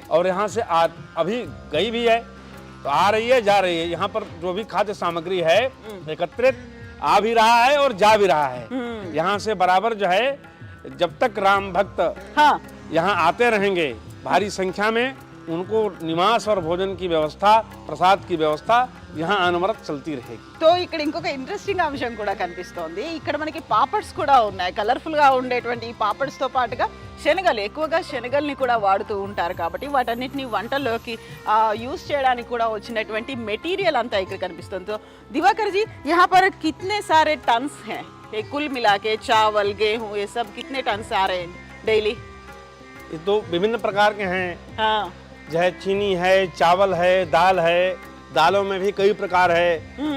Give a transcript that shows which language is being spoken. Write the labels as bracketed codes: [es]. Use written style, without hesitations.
[hi] और यहाँ से अभी गई भी है, तो आ रही है, जा रही है। यहाँ पर जो भी खाद्य सामग्री है एकत्रित आ भी रहा है और जा भी रहा है। यहाँ से बराबर जो है, जब तक राम भक्त हाँ यहाँ आते रहेंगे भारी संख्या में, उनको निवास और भोजन की व्यवस्था, प्रसाद की व्यवस्था यहाँ अनवरत चलती रहेगी। [te] సో ఇక్కడ ఇంకొక ఇంట్రెస్టింగ్ అంశం కూడా కనిపిస్తోంది. ఇక్కడ మనకి పాపడ్స్ కూడా ఉన్నాయి. కలర్ఫుల్ గా ఉండేటువంటి ఈ పాపడ్స్ తో పాటుగా శనగలు, ఎక్కువగా శనగల్ని కూడా వాడుతూ ఉంటారు కాబట్టి వాటన్నిటిని వంటల్లోకి యూజ్ చేయడానికి కూడా వచ్చినటువంటి మెటీరియల్ అంతా ఇక్కడ కనిపిస్తుంది. [hi] तो दिवाकर जी, यहाँ पर कितने सारे टन्स हैं? ये कुल मिला के चावल, गेहूँ, ये सब कितने टन्स आ रहे हैं डेली? ये तो विभिन्न प्रकार के हैं। हाँ जो है चीनी है, चावल है, दाल है। दालों में भी कई प्रकार है।